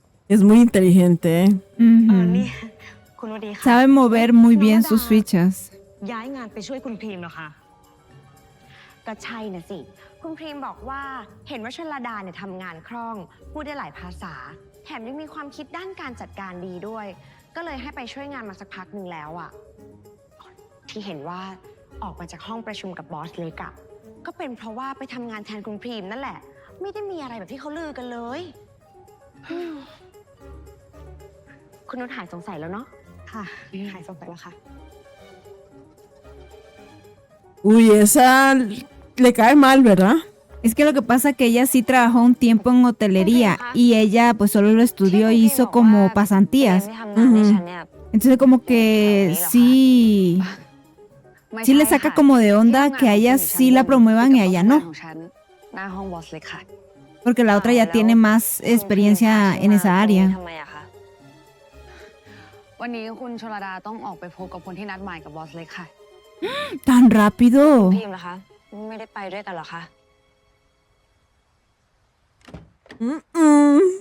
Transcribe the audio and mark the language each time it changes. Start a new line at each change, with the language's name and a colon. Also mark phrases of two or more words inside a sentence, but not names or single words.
Spanish: Es muy inteligente, ¿eh?
Thai: นี่ คุณวดีค่ะ
Spanish: Sabe mover muy bien sus fichas.
Thai: ย้ายงานไปช่วยคุณพรีมเหรอคะก็ใช่น่ะสิ คุณพรีมบอกว่าเห็นว่าชลดาเนี่ยทำงานคล่อง พูดได้หลายภาษา แถมยังมีความคิดด้านการจัดการดีด้วย ก็เลยให้ไปช่วยงานมาสักพักหนึ่งแล้วอะที่เห็นว่าออกมาจากห้องประชุมกับบอสเล็กอะก็เป็นเพราะว่าไปทำงานแทนคุณพรีมนั่นแหละ ไม่ได้มีอะไรแบบที่เขาลือกันเลยคุณนุชหายสงสัยแล้วเนาะค่ะหายสงสัยแล้วค่ะ
Spanish: Uy, esa le cae mal, ¿verdad? Es que lo que pasa es que ella sí trabajó un tiempo en hotelería y ella pues solo lo estudió y hizo como pasantías.
Thai: ที่ทำงานให้ฉันเนี่ย
Spanish: Entonces como que sí,
Thai: ไม่
Spanish: sí le
Thai: ใช่
Spanish: saca
Thai: ค่ะ
Spanish: como de onda
Thai: ที่
Spanish: que a
Thai: ทำงาน
Spanish: ella
Thai: ของ
Spanish: sí
Thai: ฉัน
Spanish: la promuevan y a
Thai: กับ
Spanish: ella
Thai: ห้อง
Spanish: no.
Thai: ของฉันหน้าห้องบอสเล็กค่ะ
Spanish: Porque la otra ya Claro. tiene más
Thai: คุณ
Spanish: experiencia
Thai: พรีม
Spanish: en
Thai: พา
Spanish: esa
Thai: ฉันมาตรงนี้
Spanish: área.
Thai: ทำไมอะคะ วันนี้คุณชลดาต้องออกไปพบกับคนที่นัดหมายกับบอสเล็กค่ะ
Spanish: Tan rápido.
Thai: พิมพ์เหรอคะ ไม่ได้ไปด้วยกันเหรอคะ Mm-mm.